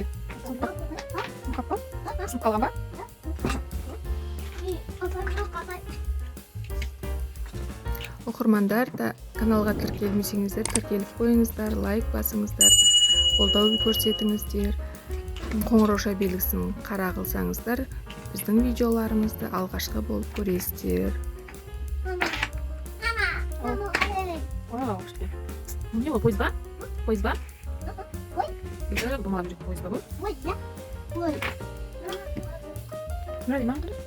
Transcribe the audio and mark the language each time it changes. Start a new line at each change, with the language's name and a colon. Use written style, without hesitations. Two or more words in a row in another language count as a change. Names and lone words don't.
Indonesian: Suka apa? Suka apa?
Kazakh: Оқырмандар да каналға тіркелмесеңіздер тіркеліп қойыңыздар, лайк басыңыздар, қолдау көрсетіңіздер, қоңырауша белгісін қара қылсаңыздар біздің видеоларымызды алғашқы болып көресіздер.
Russian: Вау, что ли? У него поезд ба? Поезд ба? Я думала, что поезд ба. Нравится, мама?